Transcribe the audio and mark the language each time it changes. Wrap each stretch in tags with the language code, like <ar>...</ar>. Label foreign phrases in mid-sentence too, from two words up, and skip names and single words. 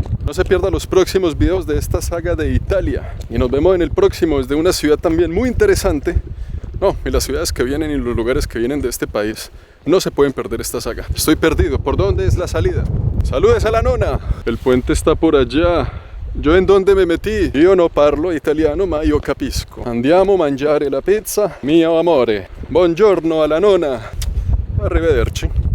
<es>No se pierdan los próximos videos de esta saga de Italia, y nos vemos en el próximo desde una ciudad también muy interesante. No, y las ciudades que vienen y los lugares que vienen de este país. No se pueden perder esta saga. Estoy perdido. ¿Por dónde es la salida? ¡Saludes a la nona! El puente está por allá. ¿Yo en dónde me metí?</es> <it>Io no parlo italiano, ma io capisco. Andiamo a mangiare la pizza, mio amore. Buongiorno alla nona. Arrivederci.</it>